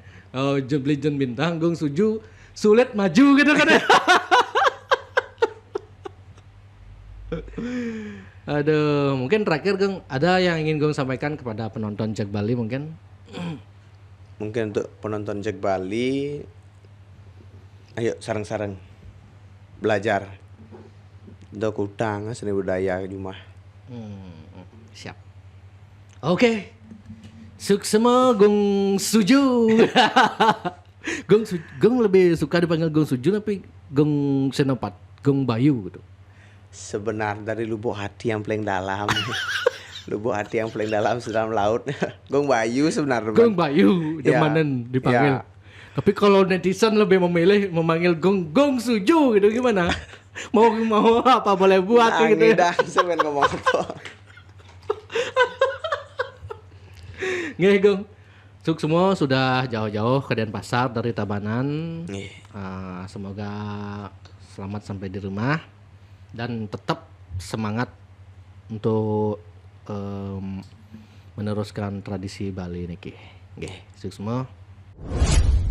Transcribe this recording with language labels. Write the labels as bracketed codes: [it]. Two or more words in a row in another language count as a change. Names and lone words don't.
[id] Legend bintang Gong Suju sulit maju gitu kan. Aduh, mungkin terakhir Gong ada yang ingin Gong sampaikan kepada penonton Jack Bali mungkin? Mungkin untuk penonton Jack Bali, ayo sareng-sareng belajar. Untuk kutang seni budaya Jumah. Siap. Oke. Suksema Gong Suju. Gong lebih suka dipanggil Gong Suju tapi Gong Senopat, Gong Bayu gitu. Sebenarnya dari lubuk hati yang paling dalam. Lubuk hati yang paling dalam sedalam laut. Gong Bayu sebenarnya. Gong Bayu demanen dipanggil. Ya. Tapi kalau netizen lebih memilih memanggil Gong Suju gitu gimana? mau apa boleh buat gitu. Dah, saya ngomong apa. Nggih Gong. Semua sudah jauh-jauh ke Denpasar dari Tabanan. Semoga selamat sampai di rumah dan tetap semangat untuk meneruskan tradisi Bali niki. Nggih, semua.